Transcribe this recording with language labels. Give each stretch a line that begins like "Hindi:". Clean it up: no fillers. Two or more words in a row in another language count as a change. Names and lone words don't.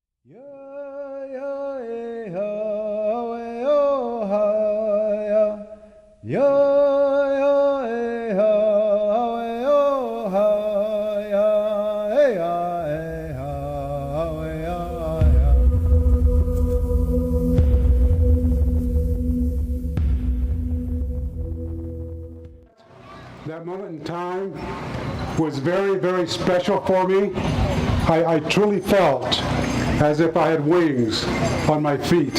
English: Ya ya ha yo ha ya ya ya ha yo ha ya ya ha ya ya. That moment in time was very, very special for me. I truly felt as if I had wings on my feet.